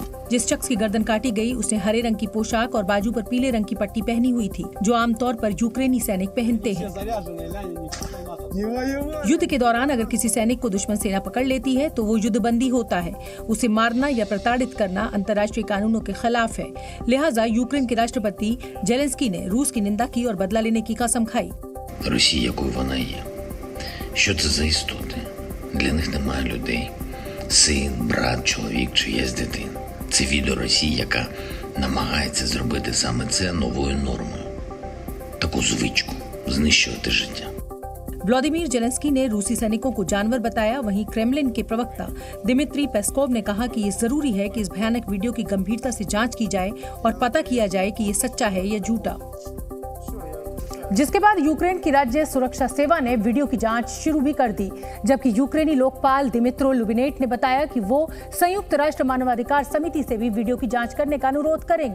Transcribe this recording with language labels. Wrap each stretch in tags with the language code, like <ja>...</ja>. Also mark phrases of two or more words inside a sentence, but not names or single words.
<hi>जिस शख्स की गर्दन काटी गई उसने हरे रंग की पोशाक और बाजू पर पीले रंग की पट्टी पहनी हुई थी, जो आमतौर पर यूक्रेनी सैनिक पहनते हैं। युद्ध के दौरान अगर किसी सैनिक को दुश्मन सेना पकड़ लेती है तो वो युद्धबंदी होता है। उसे मारना या प्रताड़ित करना अंतर्राष्ट्रीय कानूनों के खिलाफ है। लिहाजा यूक्रेन के राष्ट्रपति जेलेंस्की ने रूस की निंदा की और बदला लेने की कसम खाई।</hi> <uk>Росія, якою вона є. Що це за істоти? Для них немає людей. Син, брат, чоловік, чиясь дитина. Це відео Росії, яка намагається зробити саме це новою нормою. Таку звичку – знищувати життя.</uk> <hi>व्लादिमीर जेलेंस्की ने रूसी सैनिकों को जानवर बताया। वहीं क्रेमलिन के प्रवक्ता दिमित्री पेस्कोव ने कहा कि ये जरूरी है कि इस भयानक वीडियो की गंभीरता से जांच की जाए और पता किया जाए कि ये सच्चा है या झूठा। जिसके बाद यूक्रेन की राज्य सुरक्षा सेवा ने वीडियो की जांच शुरू भी कर दी, जबकि यूक्रेनी लोकपाल दिमित्रो लुबिनेट ने बताया कि वो संयुक्त राष्ट्र मानवाधिकार समिति से भी वीडियो की जांच करने का अनुरोध करेंगे।</hi>